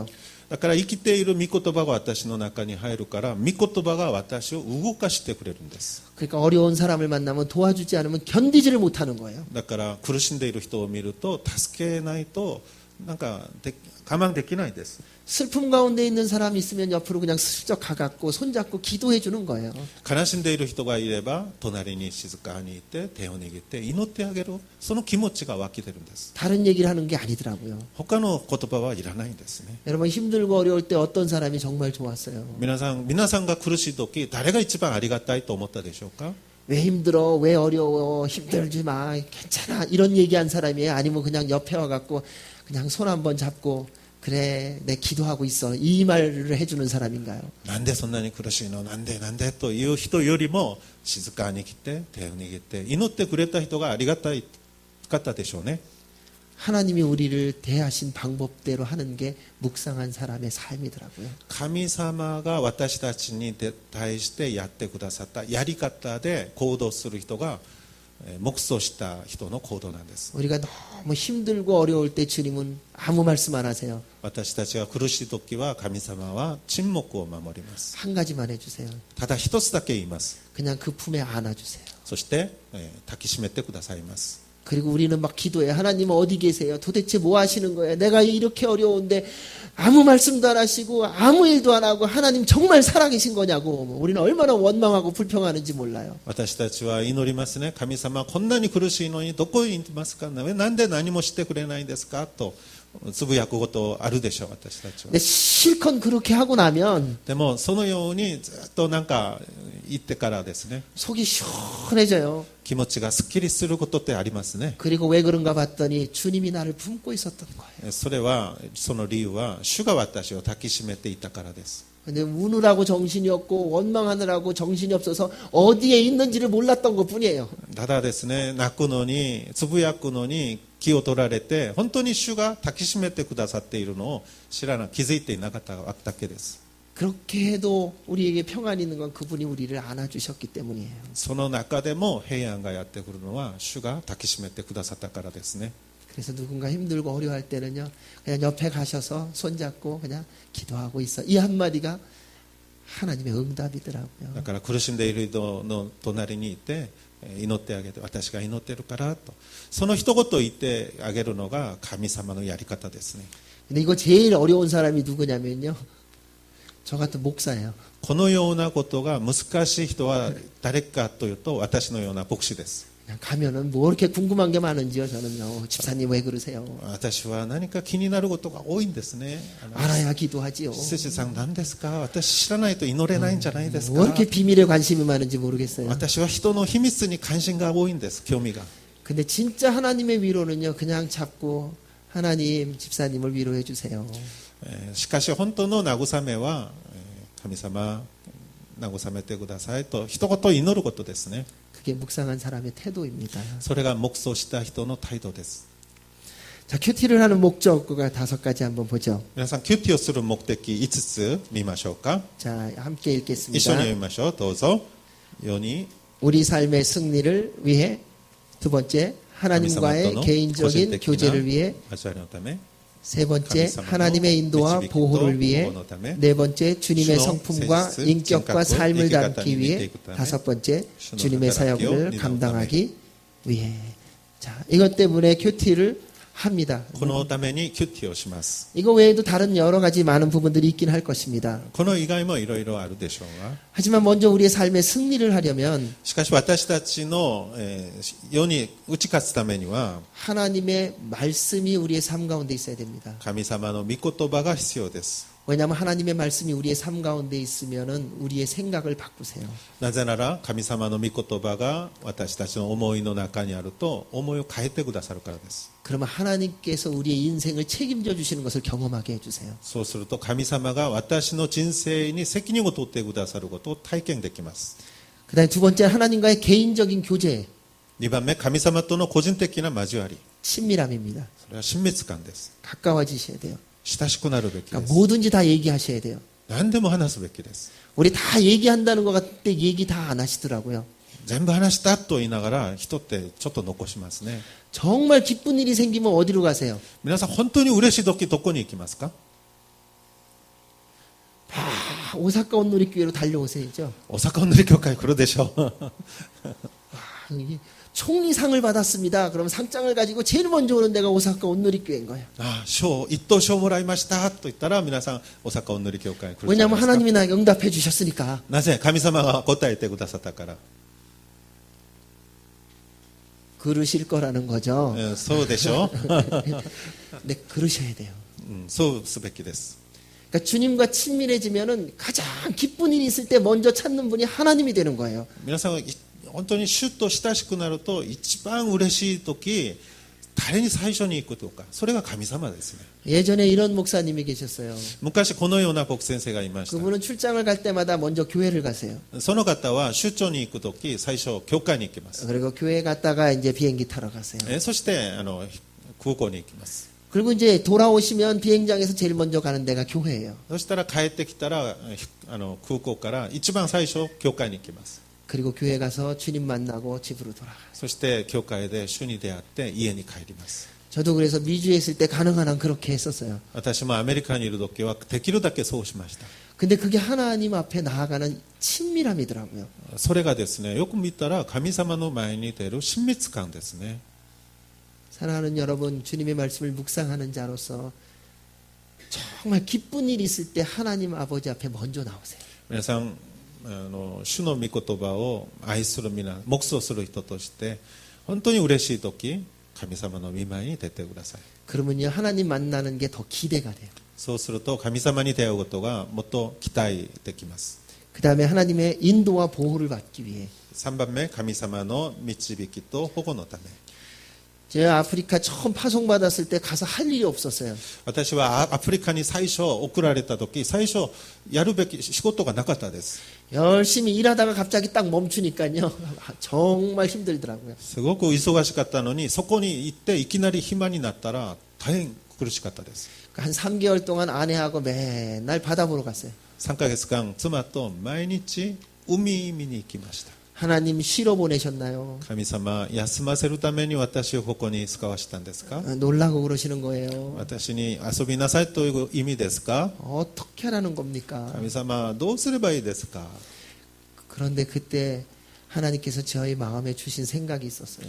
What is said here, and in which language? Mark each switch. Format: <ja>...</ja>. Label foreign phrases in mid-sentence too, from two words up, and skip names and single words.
<ja>だから生きている御言葉が私の中に入るから、御言葉が私を動かしてくれるんです。</ja> <ko>그러니까 어려운 사람을 만나면 도와주지 않으면 견디지를 못하는 거예요.</ko> <ja>だから苦しんでいる人を見ると助けないとなんか我慢できないです。</ja> <ko>슬픔 가운데 있는 사람이 있으면 옆으로 그냥 슬쩍 가갖고 손잡고 기도해 주는 거예요.</ko> <ja>悲しんでいる人がいれば隣に静かにいて手を握って祈ってあげる、その気持ちが湧き出るんです。</ja> <ko>다른 얘기를 하는 게 아니더라고요.</ko> <ja>他の言葉はいらないんですね。</ja> <ko>여러분 힘들고 어려울 때 어떤 사람이 정말 좋았어요.</ko> <ja>皆さんが苦しい時誰が一番ありがたいと思ったでしょうか。</ja> <ko>왜 힘들어? 왜 어려워? 힘들지 마. 괜찮아. 이런 얘기한 사람이에요? 아니면 그냥 옆에 와갖고 그냥 손 한번 잡고 그래, 내 기도하고 있어. 이 말을 해주는 사람인가요?</ko> <ja>なんでそんなに苦しいの、なんでという人よりも静かに来て手を握って祈ってくれた人がありがたかったでしょうね。</ja> <ko>하나님이 우리를 대하신 방법대로 하는 게 묵상한 사람의 삶이더라고요.</ko> <ja>神様が私たちに対してやってくださったやり方で行動する人が黙想した人の行動なんです。</ja> <ko>우리가 너무 힘들고 어려울 때 주님은 아무 말씀 안 하세요.</ko> <ja>私たちが苦しい時は神様は沈黙を守ります。</ja> <ko>한 가지만 해주세요.</ko> <ja>ただ一つだけ言います。</ja> <ko>그냥 그 품에 안아주세요.</ko> <ja>そして抱きしめてくださいます。</ja> <ko>그리고 우리는 막 기도해. 하나님 어디 계세요? 도대체 뭐 하시는 거예요? 내가 이렇게 어려운데 아무 말씀도 안 하시고 아무 일도 안 하고 하나님 정말 살아계신 거냐고. 우리는 얼마나 원망하고 불평하는지 몰라요.</ko> <ja>私たちは祈りますね。神様こんなに苦しいのにどこにいますか、なんで何もしてくれないんですかとつぶやくことあるでしょう、私たちは。</ja> <ko>근데 실컷 그렇게 하고 나면</ko> <ja>でもそのようにずっとなんか言ってからですね、</ja> <ko>속이 시원해져요.</ko> <ja>気持ちがすっきりすることってありますね。</ja> <ko>그리고 왜 그런가 봤더니 주님이 나를 품고 있었던 거예요.</ko> <ja>それはその理由は主が私を抱きしめていたからです。</ja> <ko>근데 우느라고 정신이 없고 원망하느라고 정신이 없어서 어디에 있는지를 몰랐던 것뿐이에요.</ko> <ja>ただですね、泣くのにつぶやくのに気を取られて、本当に主が抱きしめてくださっているのを気づいていなかっただけです。</ja> <ko>그렇게 해도 우리에게 평안이 있는 건 그분이 우리를 안아주셨기 때문이에요.</ko> <ja>その中でも平安がやってくるのは主が抱きしめてくださったからですね。</ja> <ko>그래서 누군가 힘들고 어려워할 때는요, 그냥 옆에 가셔서 손잡고 그냥 기도하고 있어. 이 한마디가 하나님의 응답이더라고요.</ko> <ja>だから苦しんでいる人の隣にいて祈ってあげて、私が祈ってるからと、その一言言ってあげるのが神様のやり方ですね。</ja> <ko>근데 이거 제일 어려운 사람이 누구냐면요, 저 같은 목사예요.</ko> <ja>このようなことが難しい人は誰かというと私のような牧師です。</ja> <ko>그냥 가면은 뭐 이렇게 궁금한 게 많은지요. 저는요, 집사님 왜 그러세요?</ko> <ja>私は何か気になることが多いんですね。</ja> <ko>알아야 기도하지요.</ko> <ja>施設さん何ですか、私知らないと祈れないんじゃないですか。</ja> <ko>뭐 이렇게 비밀에 관심이 많은지 모르겠어요.</ko> <ja>私は人の秘密に関心が多いんです、興味が。</ja> <ko>근데 진짜 하나님의 위로는요, 그냥 잡고 하나님 집사님을 위로해 주세요.</ko> <ja>しかし本当の慰めは神様慰めてくださいと一言祈ることですね。</ja> <ko>그게 묵상한 사람의 태도입니다.</ko> <ja>それが黙想した人の態度です。</ja> <ko>자, 큐티를 하는 목적가 5가지 한번 보죠.</ko> <ja>皆さんキューティをする目的5つ見ましょうか。</ja> <ko>자, 함께</ko> <ja>一緒に</ja> <ko>읽겠습니다.</ko> <ja>読みましょう。どうぞ。世に</ja> <ko>우리 삶의 승리를 위해, 두 번째,</ko> <ja>神様と</ja> <ko>하나님과의</ko> <ja>の個人</ja> <ko>개인적인</ko> <ja>的</ja> <ko>교제를</ko> <ja>な</ja> <ko>위해,</ko> <ja>交わりのため、</ja> <ko>세 번째,</ko> <ja>神様の</ja> <ko>하나님의 인도와</ko> <ja>導きと</ja> <ko>보호를 위해,</ko> <ja>保護のため、</ja> <ko>네 번째, 주님의 주의 성품과 세습, 인격과 진각과 삶을 얘기가 담기 위해, 담기 때문에, 다섯 번째, 주의 주님의 사역을 사역을 리더하기 감당하기 위해. 자, 이것 때문에 큐티를 합니다.</ko> <ja>このためにキューティをします。</ja> <ko>이거 외에도 다른 여러 가지 많은 부분들이 있긴 할 것입니다.</ko> <ja>この以外もいろいろあるでしょうが、</ja> <ko>하지만 먼저 우리의 삶의 승리를 하려면</ko> <ja>しかし私たちの世に打ち勝つためには</ja> <ko>하나님의 말씀이 우리의 삶 가운데 있어야 됩니다.</ko> <ja>神様の御言葉が必要です。</ja> <ko>왜냐하면 하나님의 말씀이 우리의 삶 가운데 있으면은 우리의 생각을 바꾸세요.</ko> <ja>なぜなら神様の御言葉が私たちの思いの中にあると思いを変えてくださるからです。</ja> <ko>그러면 하나님께서 우리의 인생을 책임져 주시는 것을 경험하게 해주세요.</ko> <ja>そうすると神様が私の人生に責任を取ってくださることを体験できます。</ja> <ko>그 다음에 두 번째 하나님과의 개인적인 교제,</ko> <ja>2 番目、神様との個人的な交わり。</ja> <ko>친밀함입니다.</ko> <ja>それは親密感です。</ja> <ko>가까워지셔야 돼요.</ko> <ja>親しくなるべきで</ja> <ko>그러니까</ko> <ja>す。</ja> <ko>뭐든지 다 얘기하셔야 돼요.</ko> <ja>何でも話すべきです。</ja> <ko>우리 다 얘기한다는 것 같을 때 얘기 다 안 하시더라고요.</ko> <ja>全部話したと言いながら人ってちょっと残しますね。</ja> <ko>정말 기쁜 일이 생기면 어디로 가세요?</ko> <ja>皆さん本当に嬉しい時どこに行きますか？</ja> <ko>오사카 온누리교회로 달려오세요.</ko> <ja>大阪の教会来るでしょう。</ja> <ko>이게 총리상을 받았습니다. 그럼 상장을 가지고 제일 먼저 오는 데가 오사카 온누리교회인 거예요.</ko> <ja>ああ、一等賞もらいましたと言ったら皆さん大阪おんぬり教会に来るじゃない</ja> <ko>왜냐하면</ko> <ja>ですか。</ja> <ko>하나님이 나에게 응답해 주셨으니까.</ko> <ja>なぜ神様が答えてくださったから。</ja> <ko>그러실 거라는 거죠.</ko> <ja>そうでしょう。</ja> <ko>네, 그러셔야 돼요.</ko> <ja>そうすべきです。</ja> <ko>그러니까 주님과 친밀해지면은 가장 기쁜 일이 있을 때 먼저 찾는 분이 하나님이 되는 거예요.</ko> <ja>皆さんが本当に主と親しくなると一番嬉しい時、誰に最初に行くとか、それが神様ですね。</ja> <ko>예전에 이런 목사님이 계셨어요.</ko> <ja>昔このような牧先生がいました。</ja> <ko>그분은 출장을 갈 때마다 먼저 교회를 가세요.</ko> <ja>その方は出張に行く時、最初教会に行きます。</ja> <ko>그리고 교회 갔다가 이제 비행기 타러 가세요.</ko> <ja>そして空港に行きます。</ja> <ko>그리고 이제 돌아오시면 비행장에서 제일 먼저 가는 데가 교회예요.</ko> <ja>そしたら帰ってきたら空港から一番最初教会に行きます。</ja> <ko>그리고 교회 가서 주님 만나고 집으로 돌아가요.</ko> <ja>そして教会で主に出会って家に帰ります。</ja> <ko>저도 그래서 미주에 있을 때 가능한 한 그렇게 했었어요.</ko> <ja>私もアメリカにいる時はできるだけそうしました。</ja> <ko>근데 그게 하나님 앞에 나아가는 친밀함이더라고요.</ko> <ja>それがですね、よく見たら神様の前に出る親密感ですね。</ja> <ko>사랑하는 여러분, 주님의 말씀을 묵상하는 자로서 정말 기쁜 일이 있을 때 하나님 아버지 앞에 먼저 나오세요.</ko> <ja>皆さん主の御言葉を愛する皆、黙想する人として本当に嬉しい時、神様の御前に出てください。</ja> <ko>그러면요, 하나님 만나는 게 더 기대가 돼요.</ko> <ja>そうすると神様に出会うことがもっと期待できます。</ja> <ko>그 다음에 하나님의 인도와 보호를 받기 위해</ko> <ja>3 番目、神様の導きと保護のため。</ja> <ko>제가 아프리카 처음 파송받았을 때 가서 할 일이 없었어요. 私はアフリカに最初送られた時、最初やるべき仕事がなかったです。 열심히 일하다가 갑자기 딱 멈추니까요. 정말 힘들더라고요.</ko> <ja>すごく忙しかったのに、そこに行っていきなり暇になったら大変苦しかったです。</ja> <ko>한 3개월 동안 아내하고 맨날 바다 보러 갔어요.</ko> <ja>3 ヶ月間妻と毎日海見に行きました。</ja> <ko>하나님 쉬러 보내셨나요?</ko> <ja>神様、休ませるために私をここに使わしたんですか？</ja> <ko>놀라고 그러시는 거예요.</ko> <ja>私に遊びなさいという意味ですか？</ja> <ko>어떻게 하라는 겁니까?</ko> <ja>神様、どうすればいいですか？</ja> <ko>그런데 그때 하나님께서 저희 마음에 주신 생각이 있었어요.</ko>